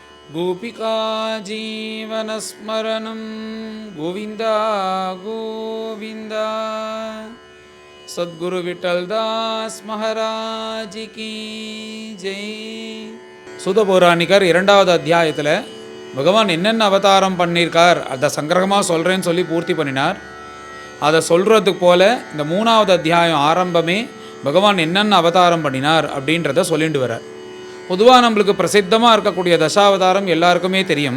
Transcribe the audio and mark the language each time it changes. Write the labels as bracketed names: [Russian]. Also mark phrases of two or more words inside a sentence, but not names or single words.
[Sanskrit] गोपिका जीवनस्मरणं गोविन्द गोविन्द [Hindi] सद्गुरु विठलदास महाराज की जय. [Tamil] சூதபௌராணிகர் 2வது அத்தியாயத்தில் பகவான் என்னென்ன அவதாரம் பண்ணியிருக்கார் அதை சங்கிரகமாக சொல்கிறேன்னு சொல்லி பூர்த்தி பண்ணினார். அதை சொல்கிறதுக்கு போல் இந்த 3வது அத்தியாயம் ஆரம்பமே பகவான் என்னென்ன அவதாரம் பண்ணினார் அப்படின்றத சொல்லிட்டு வரார். பொதுவாக நம்மளுக்கு பிரசித்தமாக இருக்கக்கூடிய தசாவதாரம் எல்லாருக்குமே தெரியும்.